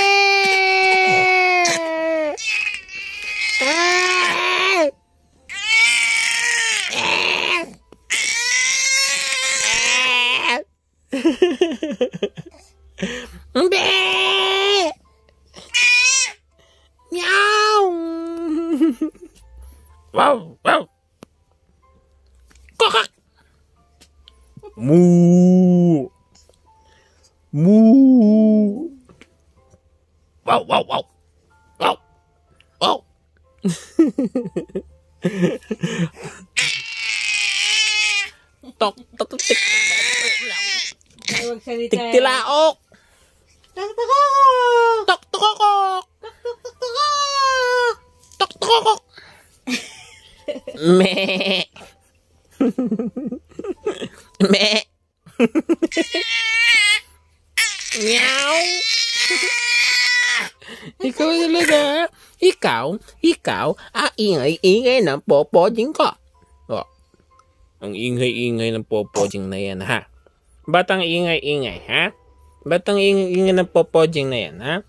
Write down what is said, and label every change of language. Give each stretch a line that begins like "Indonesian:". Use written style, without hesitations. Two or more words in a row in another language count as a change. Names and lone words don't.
Filipino: Be! Meow! Wow! Wow! Kokak! Moo! Moo! Wow! Wow! Wow! Wow! Wow! Tok! Tok! Tok! Tik! Tiktilaok! Tok-tokok! Tok-tokok! Tok-tokok! Tok-tokok! Me. Me. Meow. Ikaw talaga. Ikaw, ingay ng popojing ko. Oh. Ang ingay ng popojing na yan, ha? Batang ingay, ha? Batang ingay ng popojing na yan, ha?